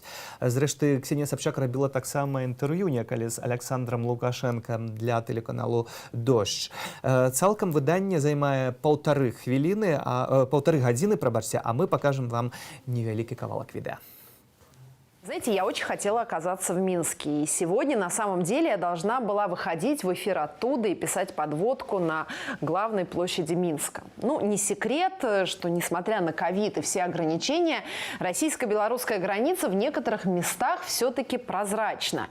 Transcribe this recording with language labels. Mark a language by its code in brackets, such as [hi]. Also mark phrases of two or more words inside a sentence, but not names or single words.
[be] Зрэшты, Ксенія Сабчак рабіла таксама інтэрв'ю некалі з Александром Лукашэнкам для тэлеканалу «Дождь». Цалкам выданне займае паўтары гадзіны, прабачце, а мы пакажам вам невялікі кавалак відэа. [ru] Знаете, я очень хотела оказаться в Минске. И сегодня, на самом деле, я должна была выходить в эфир оттуда и писать подводку на главной площади Минска. Ну, не секрет, что, несмотря на ковид и все ограничения, российско-белорусская граница в некоторых местах все-таки прозрачна.